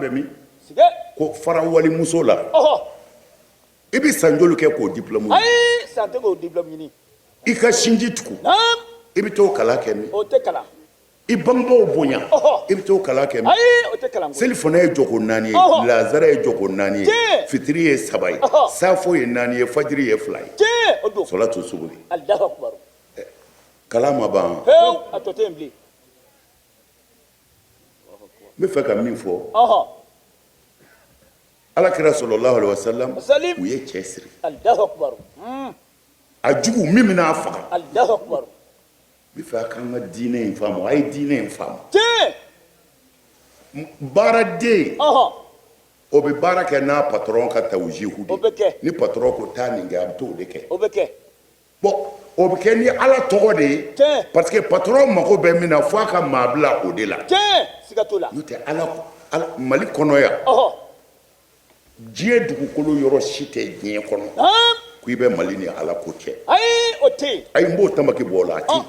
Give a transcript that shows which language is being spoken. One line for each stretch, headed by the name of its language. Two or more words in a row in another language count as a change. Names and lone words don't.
Bambara: bɛ min ko fara walimuso la i bɛ san joli kɛ k'o diplôme ɲini i ka sinji tugu i bɛ t'o kalan kɛ min i bangebaaw bonya i bɛ t'o kalan kɛ min selifana ye jɔko 4 ye lazara ye jɔko 4 ye fitiri ye 3 ye safo ye 4 ye fajiri ye 2 ye
Arabic: صلاة الصبح
Bambara: kalan ma ban n bɛ fɛ ka min fɔ alakira
Arabic: صلى الله عليه وسلم
Bambara: u ye cɛ siri a jugu min bɛna a faga n bɛ fɛ a k'an ka diinɛ in faamu a ye diinɛ in faamu baaraden o bɛ baara kɛ n'a patron ka tawjihu de ni patron ko taa nin kɛ a bɛ t'o de kɛ bon o bɛ kɛ ni ala tɔgɔ de ye
French: parce que
Bambara: patron mago bɛ min na fo a ka maa bila o de la n'o tɛ ala Mali kɔnɔ yan diɲɛ dugukolo yɔrɔ si tɛ diɲɛ kɔnɔ ko i bɛ Mali ni ala ko cɛ ayi n b'o tamaki bɔ o la a